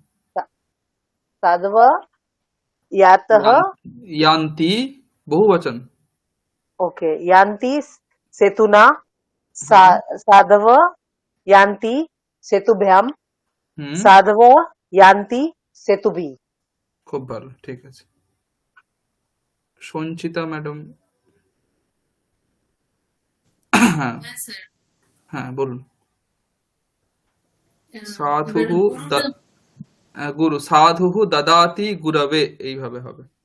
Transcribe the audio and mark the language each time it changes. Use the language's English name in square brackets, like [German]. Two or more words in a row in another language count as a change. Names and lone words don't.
[Sanskrit] साधव यातः, यान्ति बहुवचन। ओके, यान्ति सेतुना, साधव यान्ति सेतुभ्याम, साधव यान्ति सेतुभिः। [Bangla] খুব ভালো, ঠিক আছে। সঞ্চিতা ম্যাডাম, হ্যাঁ হ্যাঁ স্যার। হ্যাঁ বলুন। এবার [Sanskrit] সাধুহু [Bangla] গুরুটা গুরু, [Sanskrit] সাধুহু দদাতি গুরবে, [Bangla] এইভাবে হবে।